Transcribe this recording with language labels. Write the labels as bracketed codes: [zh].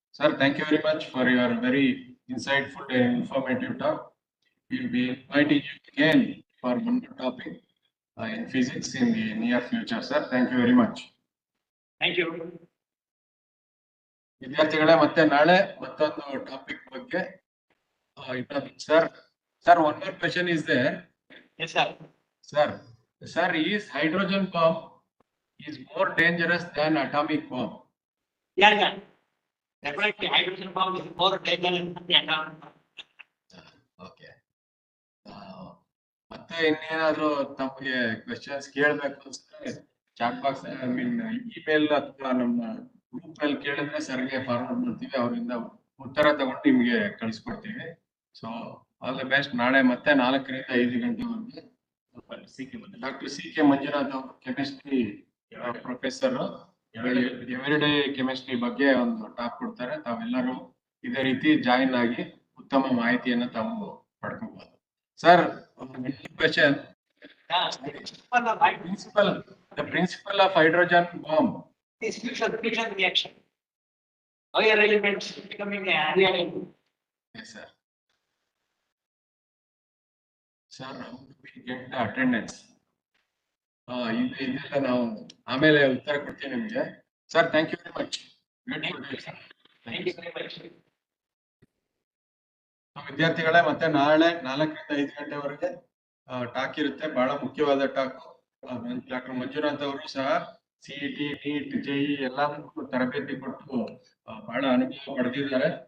[en] Sir, thank you very much for your very insightful and informative talk. We'll be inviting you again for one more topic in physics in the near future, sir. Thank you very much. Thank you. [kn] ವಿದ್ಯಾರ್ಥಿಗಳೇ, ಮತ್ತೆ ನಾಳೆ ಮತ್ತೊಂದು topic ಬಗ್ಗೆ sir, [en] one more question is there. Yes, sir. Sir, is hydrogen bomb is more dangerous than atomic bomb? Yeah. Definitely, hydrogen bomb is more dangerous than the atom bomb. Okay. [kn] ಮತ್ತೆ ಇನ್ನೇನಾದ್ರೂ ತಮಗೆ questions ಕೇಳಬೇಕು ಅನ್ಸಿದ್ರೆ chat box email ಅಥವಾ ನಮ್ಮ group ಅಲ್ಲಿ ಕೇಳಿದ್ರೆ ಸರ್ಗೆ forward ಮಾಡ್ತೀವಿ. ಅವರಿಂದ ಉತ್ತರ ತಗೊಂಡು ನಿಮ್ಗೆ ಕಳಿಸ್ಕೊಡ್ತೀವಿ. [en] So all the best. [kn] ನಾಳೆ ಮತ್ತೆ 4 ರಿಂದ 5 ಗಂಟೆವರೆಗೆ ಡಾಕ್ಟರ್ ಸಿ.ಕೆ. ಮಂಜುನಾಥ್ ಅವರು ಕೆಮಿಸ್ಟ್ರಿ ಪ್ರೊಫೆಸರ್ ಎವ್ರಿಡೇ ಕೆಮಿಸ್ಟ್ರಿ ಬಗ್ಗೆ ಒಂದು ಟಾಕ್ ಕೊಡ್ತಾರೆ. ತಾವೆಲ್ಲರೂ ಇದೇ ರೀತಿ ಜಾಯಿನ್ ಆಗಿ ಉತ್ತಮ ಮಾಹಿತಿಯನ್ನು ತಾವು ಪಡ್ಕೋಬಹುದು. [en] Sir, question. The principle of hydrogen bomb Is fission reaction. Higher elements becoming a reaction. Yes, sir. Sir, how do we get the attendance? [kn] ಇದೆಲ್ಲ ನಾವು ಆಮೇಲೆ ಉತ್ತರ ಕೊಡ್ತೀವಿ ನಿಮಗೆ. [en] Sir, thank you very much. Thank you very much. [kn] ವಿದ್ಯಾರ್ಥಿಗಳೇ, ಮತ್ತೆ ನಾಳೆ 4 ರಿಂದ 5 ಗಂಟೆವರೆಗೆ ಟಾಕ್ ಇರುತ್ತೆ. ಬಹಳ ಮುಖ್ಯವಾದ ಟಾಕ್. ಡಾಕ್ಟರ್ ಮಂಜುನಾಥ್ ಅವರು ಸಹ ಸಿಇಟಿ, ನೀಟ್, ಜೆಇ ಎಲ್ಲದಕ್ಕೂ ತರಬೇತಿ ಕೊಟ್ಟು ಬಹಳ ಅನುಭವ ಪಡೆದಿದ್ದಾರೆ.